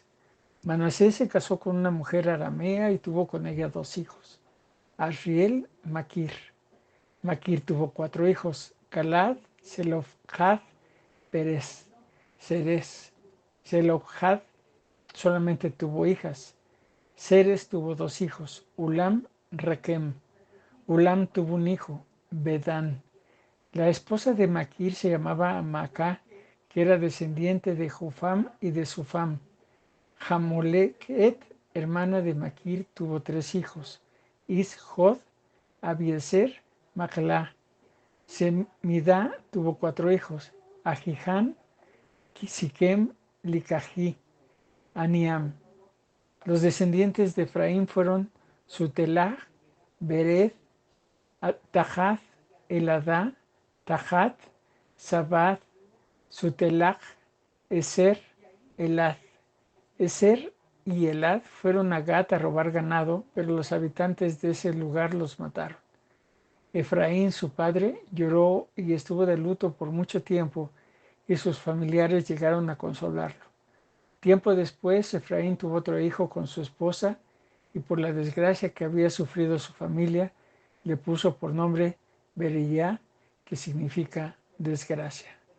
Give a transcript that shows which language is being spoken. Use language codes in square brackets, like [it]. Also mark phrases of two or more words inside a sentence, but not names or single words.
[es] Manasés se casó con una mujer aramea y tuvo con ella 2 hijos: Asriel, Maquir. Maquir tuvo 4 hijos: Calad, Selofhad, Pérez, Ceres. Selofhad solamente tuvo hijas. Ceres tuvo 2 hijos: Ulam, Rekem. Ulam tuvo un hijo, Bedán. La esposa de Maquir se llamaba Macá, que era descendiente de Jufam y de Sufam. Jamoleket, hermana de Maquir, tuvo 3 hijos: Ishod, Abieser, Machlá. Semidá tuvo 4 hijos: Ahiján, Siquem, Licají, Aniam. Los descendientes de Efraín fueron Sutelaj, Bered, Tahat, Eladá, Tahat, Sabad, Sutelaj, Eser, Elad. Eser y Elad fueron a Gat a robar ganado, pero los habitantes de ese lugar los mataron. Efraín, su padre, lloró y estuvo de luto por mucho tiempo, y sus familiares llegaron a consolarlo. Tiempo después, Efraín tuvo otro hijo con su esposa, y por la desgracia que había sufrido su familia, le puso por nombre Bería, que significa desgracia.